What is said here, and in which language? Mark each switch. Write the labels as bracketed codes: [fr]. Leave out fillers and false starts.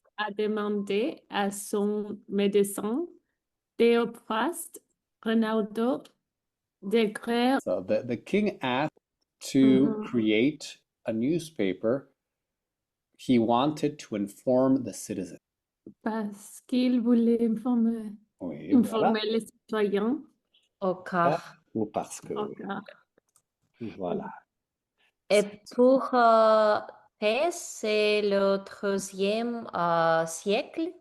[fr] a demandé à son médecin Théophraste Renaudot d'écrire [en] So the king asked to create a newspaper. He wanted to inform the citizens. [fr] parce qu'il voulait informer, Oui, voilà. les citoyens. Au quart. Ou parce que, oui. Encore. Voilà. Et pour 13, c'est le 13e siècle.